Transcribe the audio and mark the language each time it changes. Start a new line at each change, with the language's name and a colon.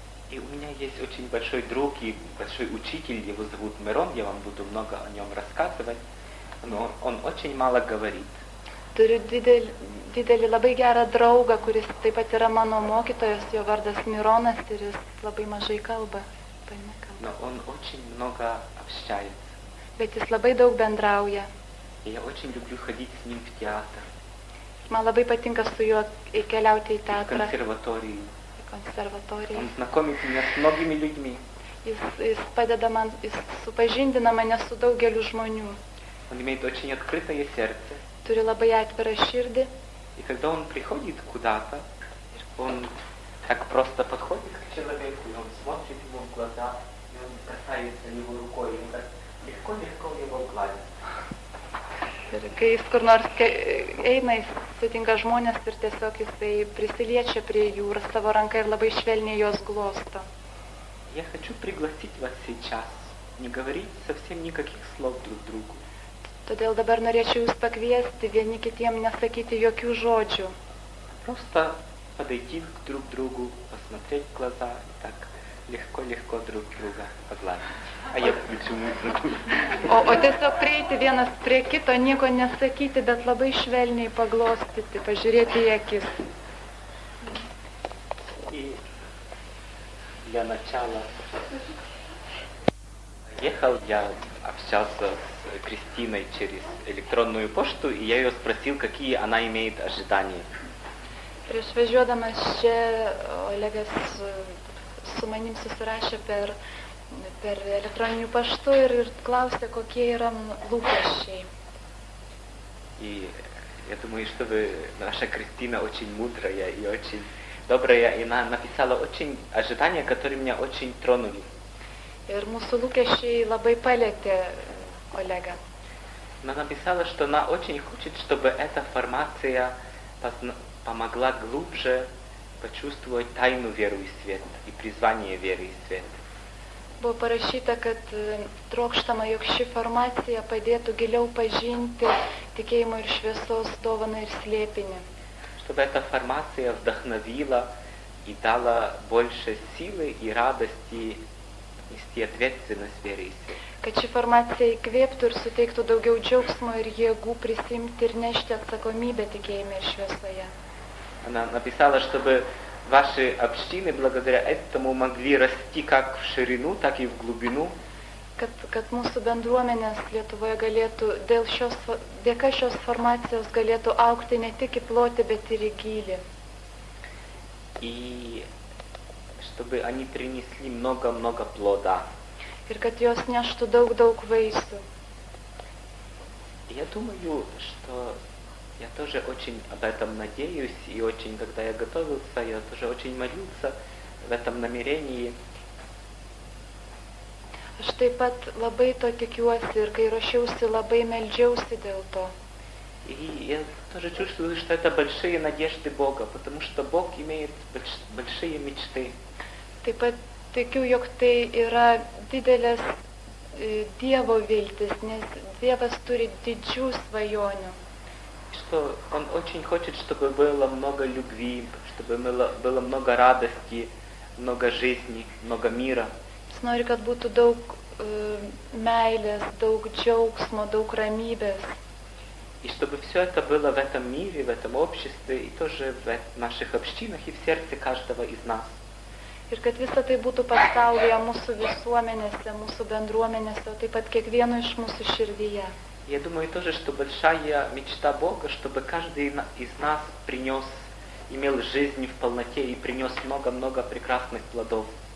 Russian: И у меня есть очень большой друг и большой учитель, его зовут Мирон, я вам буду много о нем рассказывать, но он очень мало говорит.
Lithuanian: Turiu didelį labai gerą draugą, kuris taip pat yra mano mokytojas, jo vardas Mironas ir jis labai mažai kalba.
Russian: Но он очень много общается.
Lithuanian: Bet jis labai daug bendrauja.
Russian: И я очень люблю ходить с ним в театр.
Lithuanian: Man labai patinka su juo keliauti į
Russian: В
Lithuanian: teatrą.
Russian: консерваторию.
Lithuanian: Konservatoriją.
Russian: Он знакомит меня с многими людьми.
Lithuanian: Jis padeda man, jis supažindina mane su daugeliu žmonių.
Russian: Он имеет очень открытое сердце.
Lithuanian: Turi labai atvirą širdį.
Russian: И когда он приходит куда-то, он так просто подходит к человеку, и он смотрит ему в глаза, и он касается его рукой, и он так легко-легко его гладит.
Lithuanian: Ir kai jis kur nors eina, jis sutinka žmonės ir tiesiog jisai prisiliečia prie jų ir savo ranką ir labai švelniai jos glosto.
Russian: Я хочу пригласить вас сейчас не говорить совсем никаких слов друг другу.
Lithuanian: Todėl dabar norėčiau jūs pakviesti vieni kitiem nesakyti jokių žodžių.
Russian: Просто подойти друг к другу, посмотреть в глаза и так легко-легко друг друга погладить. А я включу музыку.
Lithuanian: O tiesiog prieiti vienas prie kito, nieko nesakyti, bet labai švelniai paglostyti, pažiūrėti į akis.
Russian: И для начала ехал, я общался с Кристиной через электронную почту, и я ее спросил, какие она имеет ожидания.
Lithuanian: Prieš važiuodamas čia, Olegas su manim susirašė per elektroninių paštų ir klausė, kokie yra lūkesčiai.
Russian: И я думаю, что наша Кристина очень мудрая и очень добрая, и она написала очень ожидания, которые меня очень тронули.
Lithuanian: Ir mūsų lūkesčiai labai palėtė Olegą.
Russian: Она написала, что она очень хочет, чтобы эта формация помогла глубже почувствовать тайну веры и света и призвание веры и света.
Lithuanian: Buvo parašyta, kad trokštama, jog ši formacija padėtų giliau pažinti tikėjimo ir šviesos dovaną ir slėpinį.
Russian: Чтобы эта формация вдохновила и дала больше силы и радости нести ответственность веры и света.
Lithuanian: Kad ši formacija įkvėptų ir suteiktų daugiau džiaugsmo ir jėgų prisimti ir nešti atsakomybę tikėjime ir šviesoje.
Russian: Она написала, чтобы ваши общины благодаря этому могли расти как в ширину, так и в глубину.
Lithuanian: Kad mūsų bendruomenės Lietuvoje galėtų dėka šios formacijos galėtų augti ne tik į plotį, bet ir į gylį.
Russian: И чтобы они принесли много-много плода.
Lithuanian: Ir kad jos neštų daug vaisių.
Russian: Я думаю, что я тоже очень об этом надеюсь, и очень, когда я готовился, я тоже очень молился в этом намерении.
Lithuanian: Aš taip pat labai to tikiuosi ir kai ruošiausi, labai meldžiausi dėl to.
Russian: И я тоже чувствую, что это большие надежды Бога, потому что Бог имеет большие мечты.
Lithuanian: Taip pat tikiu, jog tai yra didelės Dievo viltis, nes Dievas turi didžių svajonių.
Russian: Что Он очень хочет, чтобы было много любви, чтобы было много радости, много жизни, много мира.
Lithuanian: Jis nori, kad būtų daug meilės, daug džiaugsmo, daug ramybės.
Russian: И чтобы все это было в этом мире, в этом обществе, и тоже в наших общинах, и в сердце каждого из нас.
Lithuanian: Ir kad visa tai būtų pasaulyje, mūsų visuomenėse, mūsų bendruomenėse, o taip pat kiekvieno iš mūsų širdyje.
Russian: Я думаю тоже, что большая мечта Бога, чтобы каждый из нас имел жизнь в полноте и принес много-много прекрасных плодов.